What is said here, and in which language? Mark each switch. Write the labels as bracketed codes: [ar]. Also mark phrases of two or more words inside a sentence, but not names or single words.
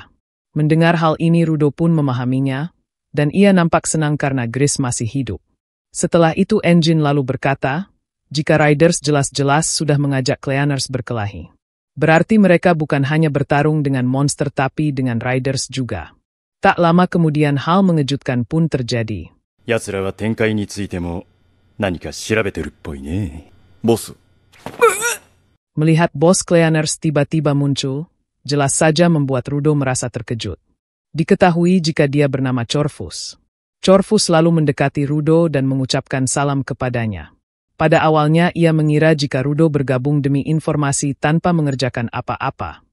[id] Mendengar hal ini Rudo pun memahaminya, dan ia nampak senang karena Gris masih hidup. Setelah itu Engine lalu berkata, jika Riders jelas-jelas sudah mengajak Cleaners berkelahi. Berarti mereka bukan hanya bertarung dengan monster tapi dengan riders juga. Tak lama kemudian hal mengejutkan pun terjadi. [ja] 奴らは展開についても何か調べてるっぽいね。ボス。 [id] Melihat bos Cleaners tiba-tiba muncul, jelas saja membuat Rudo merasa terkejut. Diketahui jika dia bernama Corvus. Corvus lalu mendekati Rudo dan mengucapkan salam kepadanya. Pada awalnya ia mengira jika Rudo bergabung demi informasi tanpa mengerjakan apa-apa.